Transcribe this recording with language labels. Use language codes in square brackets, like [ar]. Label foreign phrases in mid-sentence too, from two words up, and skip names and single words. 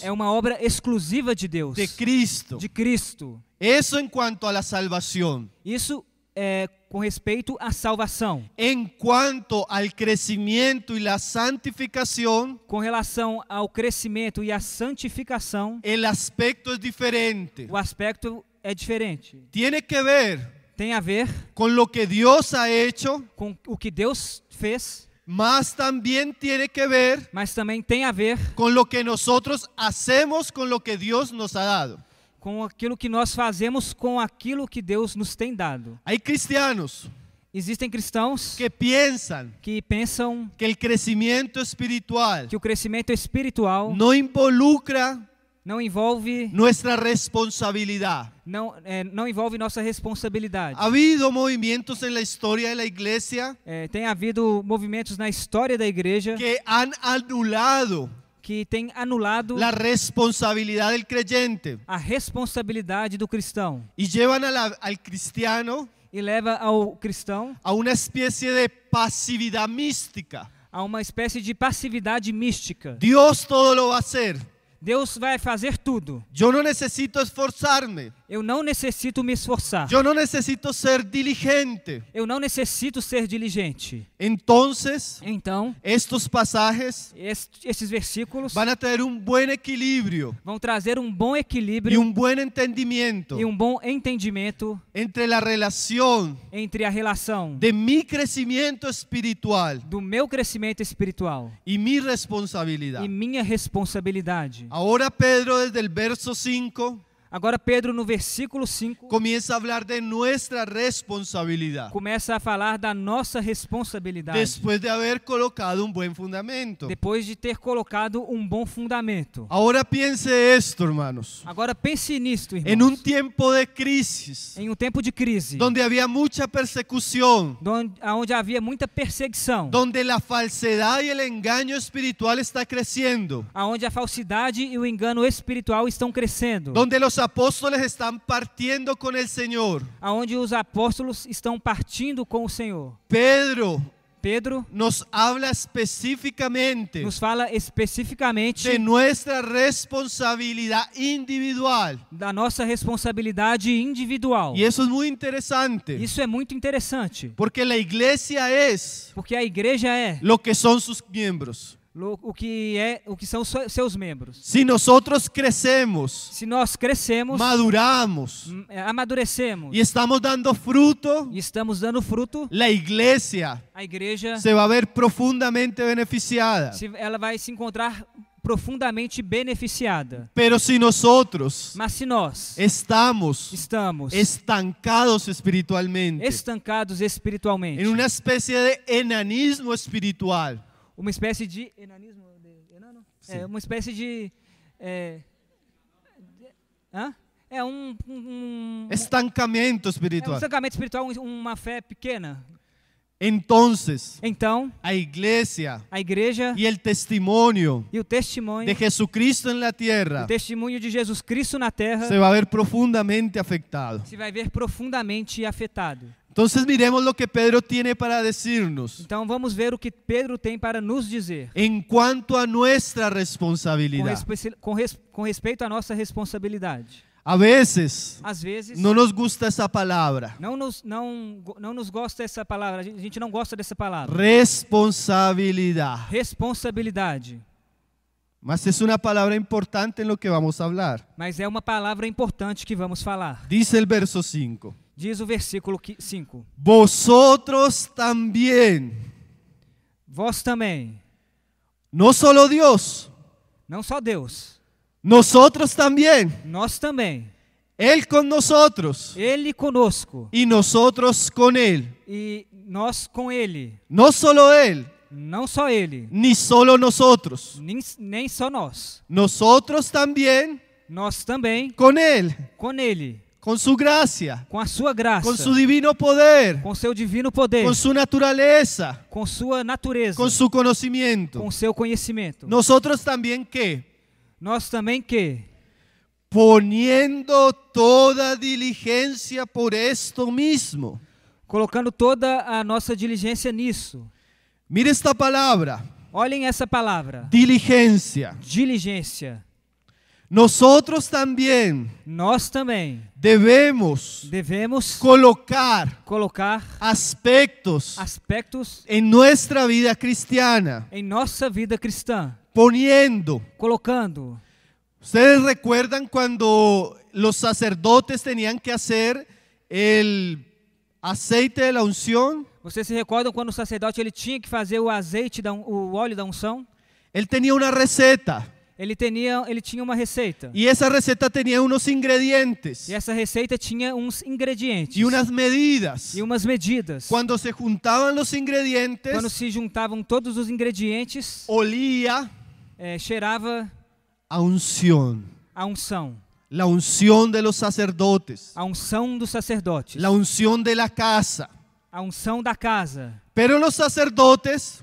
[pt] É uma obra exclusiva de Deus, de Cristo. de Cristo. [es] Eso en cuanto a la salvación. [pt] Isso é com respeito à salvação. [es] En cuanto al crecimiento y la santificación, [pt] Com relação ao crescimento e à santificação, [es] el aspecto es diferente. [pt] o aspecto é diferente. [es] Tiene que ver [pt] Tem a ver [es] con lo que Dios ha hecho, [pt] com o que Deus fez, [es] mas también tiene que ver [pt] mas também tem a ver [es] con lo que nosotros hacemos con lo que Dios nos ha dado. [pt] com aquilo que nós fazemos com aquilo que Deus nos tem dado. [es] Hay cristianos [pt] Existem cristãos [es] que piensan [pt] que pensam [es] que el crecimiento espiritual [pt] que o crescimento espiritual [es] no involucra [pt] não envolve [es] nuestra responsabilidad. [pt] não envolve nossa responsabilidade. [es] Ha habido movimientos en la historia de la iglesia [pt] Tem havido movimentos na história da igreja [es] que han anulado [pt] que têm anulado [es] la responsabilidad del creyente [pt] a responsabilidade do cristão [es] y llevan al cristiano [pt] e leva ao cristão [es] a una especie de pasividad mística. [pt] a uma espécie de passividade mística. [es] Dios todo lo va a hacer. [pt] Deus vai fazer tudo. [es] Yo no necesito esforzarme. [pt] Eu não necessito me esforçar. [es] Yo no necesito ser diligente. [pt] Eu não necessito ser diligente. [es] Entonces, [pt] Então, [es] estos pasajes [pt] esses versículos [es] van a tener un buen equilibrio [pt] vão trazer um bom [es] y [pt] equilíbrio [es] un buen entendimiento [pt] e um bom entendimento [es] entre la relación [pt] entre a relação [es] de mi crecimiento espiritual [pt] do meu crescimento espiritual [es] y mi responsabilidad. [pt] e minha responsabilidade. [es] Ahora Pedro desde el verso 5 [pt] Agora Pedro no versículo 5 [es] comienza a hablar de nuestra responsabilidad [pt] começa a falar da nossa responsabilidade. [es] después de haber colocado un buen fundamento. [pt] Depois de ter colocado um bom fundamento. [es] Ahora piense esto, hermanos. [pt] Agora pense nisto, irmãos. [es] En un tiempo de crisis, [pt] Em um tempo de crise, [es] donde había mucha persecución, [pt] onde havia muita perseguição, [es] donde la falsedad y el engaño espiritual está creciendo, [pt] aonde a falsidade e o engano espiritual estão crescendo, [es] donde los apóstoles están partiendo con el Señor. [pt] aonde os apóstolos estão partindo com o Senhor. [es] Pedro Nos habla específicamente [pt] nos fala especificamente [es] de nuestra responsabilidad individual. [pt] da nossa responsabilidade individual. [es] Y eso es muy interesante, [pt] Isso é muito interessante, [es] porque la iglesia es [pt] porque a igreja é [es] lo que son sus miembros. [pt] o que são seus membros. [es] Si nosotros crecemos, [pt] Se nós crescemos, [es] maduramos [pt] amadurecemos [es] y estamos dando fruto, [pt] e estamos dando fruto, [es] la iglesia [pt] a igreja [es] se va a ver profundamente beneficiada. [pt] ela vai se encontrar profundamente beneficiada. [es] Pero si nosotros [pt] Mas se nós [es] estamos [pt] estamos [es] estancados espiritualmente, [pt] estancados espiritualmente, [es] en una especie de enanismo espiritual, [pt] uma espécie de enanismo, uma espécie de [es] estancamiento [pt] um [es] espiritual, [pt] estancamento espiritual, uma fé pequena. [es] entonces [pt] Então, [es] a iglesia [pt] a igreja [es] y el testimonio [pt] e o testemunho, [es] de Jesucristo en la [pt] o [es] tierra [pt] testemunho de Jesus Cristo na terra [es] se va a ver profundamente afectado. [pt] se vai ver profundamente afetado. [es] Entonces miremos lo que Pedro tiene para decirnos [pt] Então vamos ver o que Pedro tem para nos dizer [es] en cuanto a nuestra [pt] com, [es] responsabilidad. [pt] com respeito à nossa responsabilidade. [es] A veces [pt] Às vezes [es] no nos gusta esa palabra, [pt] não nos gosta essa palavra, a gente não gosta dessa palavra. [es] responsabilidad, [pt] Responsabilidade. [es] mas es una palabra importante en lo que vamos a hablar. [pt] Mas é uma palavra importante que vamos falar. [es] Dice el verso 5. [pt] Diz o versículo 5. [es] Vosotros también, [pt] Vós também, [es] no solo Dios, [pt] não só Deus, [es] nosotros también, [pt] nós também, [es] Él con nosotros [pt] Ele conosco [es] y nosotros con Él. [pt] e nós com Ele. [es] No solo Él, [pt] Não só Ele, [es] ni solo nosotros. [pt] nem só nós. [es] Nosotros también [pt] Nós também [es] con Él, [pt] com Ele, [es] con su gracia, [pt] com a sua graça, [es] con su divino poder, [pt] com seu divino poder, [es] con su naturaleza, [pt] com sua natureza, [es] con su conocimiento. [pt] com seu conhecimento. [es] Nosotros también ¿qué? [pt] Nós também que, [es] Poniendo toda diligencia por esto mismo. [pt] colocando toda a nossa diligência nisso. [es] Mire esta palabra, [pt] Olhem essa palavra, [es] diligencia. [pt] diligência. [es] Nosotros también [pt] Nós também [es] devemos [pt] devemos [es] colocar [pt] colocar [es] aspectos [pt] aspectos [es] en nuestra vida cristiana, [pt] em nossa vida cristã, [es] poniendo. [pt] colocando. [es] ¿Ustedes recuerdan cuando los sacerdotes tenían que hacer el aceite de la unción? [pt] Vocês se recordam quando o sacerdote ele tinha que fazer o azeite, o óleo da unção? [es] Él tenía una receta [pt] Ele tinha uma receita. [es] y esa receta tenía unos ingredientes [pt] E essa receita tinha uns ingredientes [es] y unas medidas. [pt] e umas medidas. [es] Cuando se juntaban los [pt] Quando [es] ingredientes, [pt] se juntavam todos os ingredientes, [es] olía [pt] cheirava [es] a unción. [pt] a unção. [es] La unción de los sacerdotes, [pt] A unção dos sacerdotes. [es] la unción de la casa. [pt] A unção da casa. [es] Pero los sacerdotes